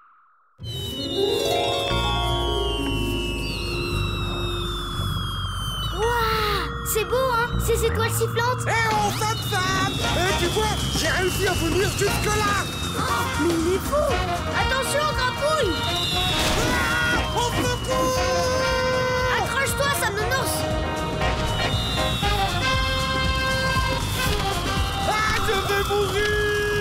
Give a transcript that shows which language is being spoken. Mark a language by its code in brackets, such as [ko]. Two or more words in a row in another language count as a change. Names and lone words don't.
[fr] C'est beau, hein? Ces étoiles sifflantes. Eh oh, Sam Sam! Tu vois, j'ai réussi à venir jusque-là! Mais il est fou! Attention, grapouille! Au secours! Accroche-toi, Sam Nounours! Ah, je vais mourir!